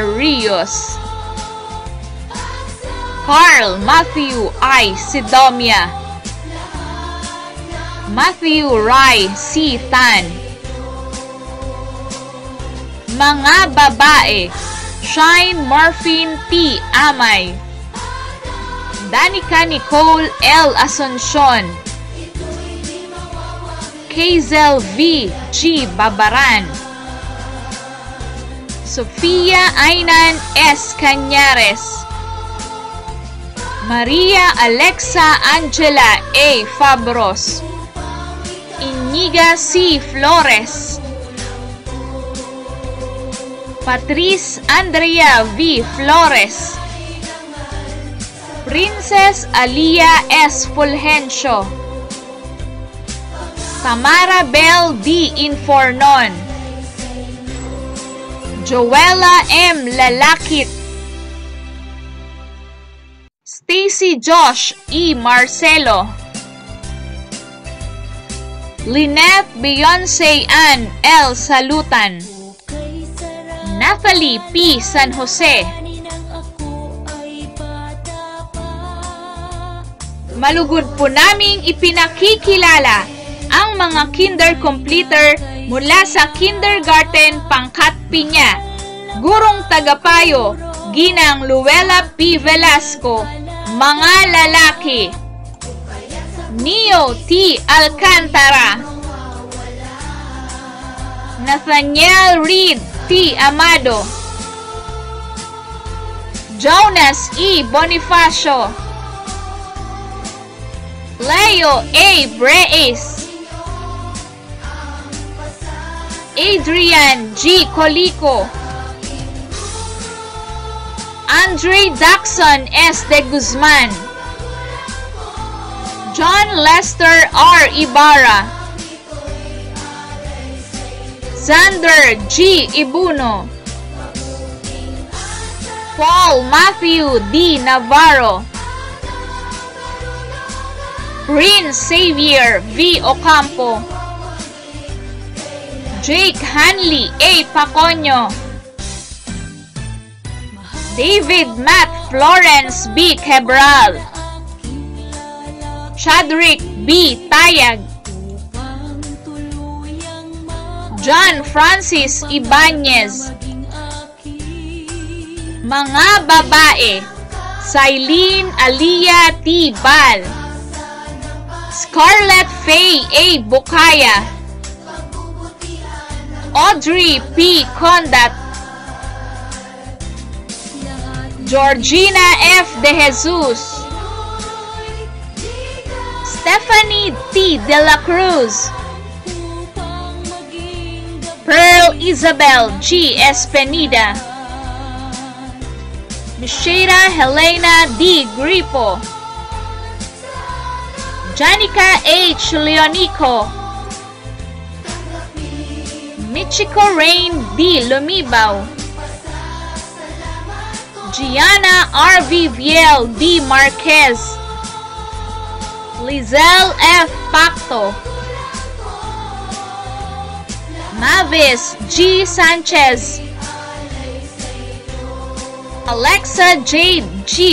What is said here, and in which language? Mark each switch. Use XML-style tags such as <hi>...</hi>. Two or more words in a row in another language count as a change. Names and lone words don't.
<tl>Rios, Carl Matthew I. Sidomia, Matthew Rai C. Tan. Mga babae: Shine Morphine T. Amay, Danica Nicole L. Asuncion, Hazel V. G. Babaran, Sofia Ainan S. Cañares, Maria Alexa Angela A. Fabros, Iniga C. Flores, Patrice Andrea V. Flores, Princess Alia S. Fulgencio, Tamara Bell D. Infornon, Joella M. Lalakit, Stacy Josh E. Marcelo, Lynette Beyonce Ann L. Salutan, Nathalie P. San Jose. Malugod po naming ipinakikilala ang mga</tl> <en>kinder completer</en> <tl>mula sa kindergarten pangkat pinya. Gurong tagapayo, Ginang Luella P. Velasco, mga lalaki. Neo T. Alcantara, Nathaniel Reed T. Amado, Jonas E. Bonifacio, Leo A. Breis, Adrian G. Colico, Andre Daxon S. de Guzman, John Lester R. Ibarra, Xander G. Ibuno, Paul Matthew D. Navarro, Prince Xavier V. Ocampo, Jake Hanley A. Paconyo, David Matt Florence B. Cabral, Chadrick B. Tayag, John Francis Ibanez. Mga babae, Cylene Alia T. Bal, Scarlett Faye A. Bukaya, Audrey P. Condat, Georgina F. De Jesus, Stephanie T. De La Cruz, Pearl Isabel G. Espenida, Mishera Helena D. Gripo, Janica H. Leonico, Michiko Rain D. Lumibaw, Gianna R. Viel D. Marquez, Lizelle F. Pacto, Mavis G. Sanchez, Alexa Jade G.</tl>